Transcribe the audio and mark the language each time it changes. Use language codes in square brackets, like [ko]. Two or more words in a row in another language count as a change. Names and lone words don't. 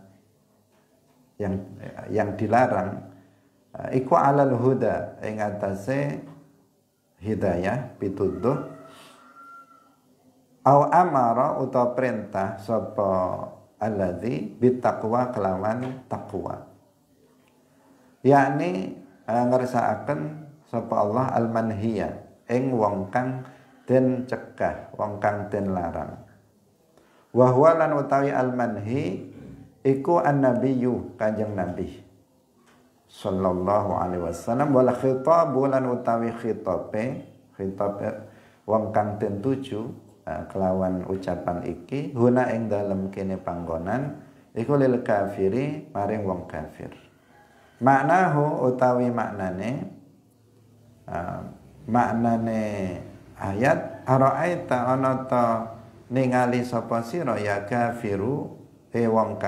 [id] yang dilarang [jv] iku [ar] alal huda [jv] ing atase hidayah pituduh, [ar] au amara [jv] utawa perintah sapa [ar] alladzi bitaqwa [jv] kelawan taqwa, yakni ngersakaken sapa Allah al-manhiya ing wong kang den cegah, wong kang den larang. [ar] Wa huwa [jv] lan utawi al-manhi iku an-nabiyyu kanjeng Nabi [ar] sallallahu alaihi wasallam, wal khitab [jv] lan utawi khitab wong kang den tuju kelawan ucapan iki huna ing dalem kene panggonan iku [ar] lil kafiri [jv] maring wong kafir. Maknahu utawi maknane ayat [ar] ara'aita anata [jv] ningali sapa sira [ar] ya kafiru [jv] wong